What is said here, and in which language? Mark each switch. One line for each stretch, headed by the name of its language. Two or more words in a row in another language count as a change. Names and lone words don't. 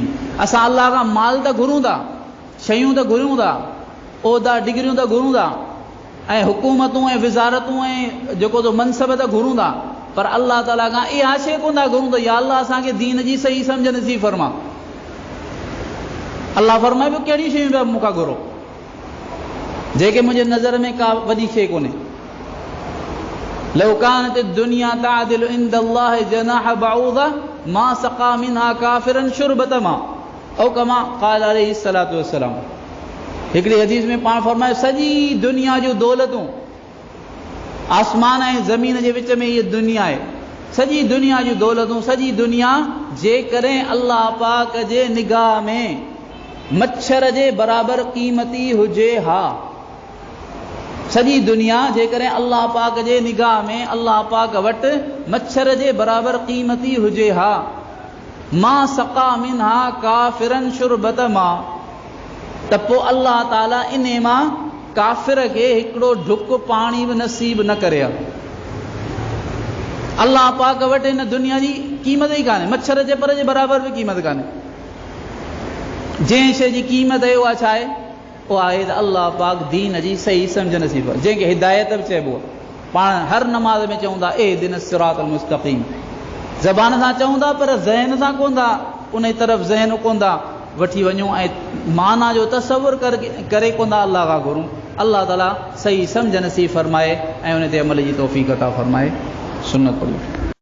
Sindhi: असां अलाह खां माल त घुरूं था, शयूं त घुरूं था, उहिदा डिग्रियूं त घुरूं था, ऐं हुकूमतूं ऐं विज़ारतूं ऐं जेको तो मनसब त घुरूं था, पर अलाह ताला खां इहा शइ कोन था घुरूं त या अलाह असांखे दीन जी सही सम्झ नसीब फरमा। अलाह फरमाए पियो कहिड़ी शयूं पिया मूंखां घुरो, जेके मुंहिंजे नज़र में का वॾी शइ कोन्हे।
Arabic: لو كانت الدنيا تعدل عند الله جناح بعوضة ما سقى منها كافرا شربة ماء أو كما قال عليه الصلاة والسلام.
Sindhi: हिकिड़ी हदीस में पाण फरमायो सॼी दुनिया जूं दौलतूं, आसमान ऐं ज़मीन जे विच में इहा दुनिया आहे, सॼी दुनिया जूं दौलतूं, सॼी दुनिया जेकॾहिं अल्लाह पाक जे निगाह में मच्छर जे बराबरि क़ीमती हुजे हा, सॼी दुनिया जेकॾहिं अल्लाह पाक जे निगाह में अल्लाह पाक वटि मच्छर जे बराबरि क़ीमती हुजे हा,
Arabic: ما سقى منها كافرا شربة ماء,
Sindhi: त पोइ अल्लाह ताला इन मां काफ़िर खे हिकिड़ो ढुक पाणी बि नसीब न करे हा। अल्लाह पाक वटि हिन दुनिया जी क़ीमत ई कान्हे, मच्छर जे पर जे बराबरि बि क़ीमत कान्हे। जंहिं शइ जी क़ीमत आहे उहा छा आहे? उहा आहे त अल्लाह पाक दीन जी सही सम्झ नसीब, जंहिंखे हिदायत बि चइबो आहे। पाण हर नमाज़ में चऊं था
Arabic: اهدنا الصراط المستقيم,
Sindhi: ज़बान सां चऊं था पर ज़हन सां कोन था उन तरफ़ ज़हन कोन था वठी वञूं ऐं माना जो तसवुर करे कोन था अलाह खां घुरूं। अल्लाह ताला सही सम्झ नसीब फरमाए ऐं उन ते अमल जी तौफ़ीक़ अता फरमाए। सुन्नत पढ़ो।